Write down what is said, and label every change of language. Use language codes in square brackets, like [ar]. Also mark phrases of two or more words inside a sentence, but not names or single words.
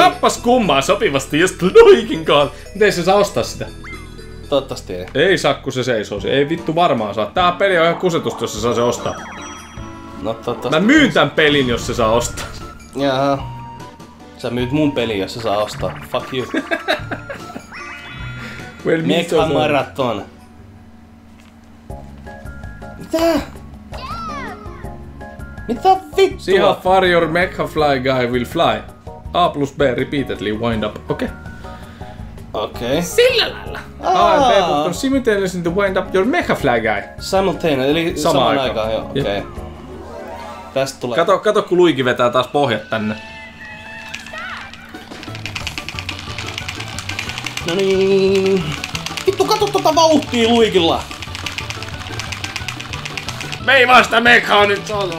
[fi] Kappas kummaa sopivasti just Luiginkaan. Miten se saa ostaa sitä? Toivottavasti ei. Ei saa, kun se seisoo. Ei vittu varmaan saa. Tää peli on ihan kusetusta, jos se saa se ostaa. No toivottavasti. Mä myyn tän pelin, jos se saa ostaa. Jaha. Sä myyt mun peli, jos se saa ostaa. [en] Fuck you. Well, Mecha Marathon. [fi] Mitä? Mitä vittua? [en] See how far your mecha fly guy will fly. A plus B repeatedly wind up. [fi] Okei. Okei. Sillä lailla. [en] A and B button simultaneously to wind up your mecha fly guy. Simultaneous, [fi] eli samaan aikaan. Joo, okei. Tästä tulee. Kato kun Luigi vetää taas pohjat tänne. No niin. Vittu kato tota vauhtia Luigilla. Me ei vasta mecha nyt solo.